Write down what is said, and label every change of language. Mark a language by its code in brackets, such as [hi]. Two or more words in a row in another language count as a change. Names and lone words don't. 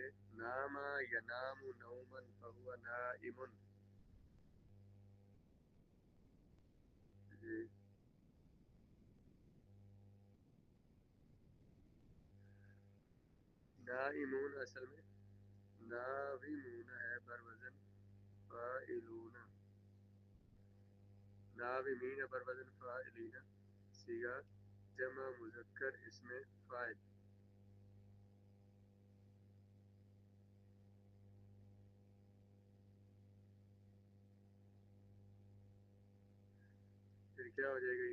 [ar] نام ینام نوما فہو نائم [ur] جی نائمون اصل میں ناومون ہے بر وزن فاعلون، ناومین بر وزن فاعلین، صیغہ جمع مذکر اسم فاعل. پھر کیا ہو جائے گا؟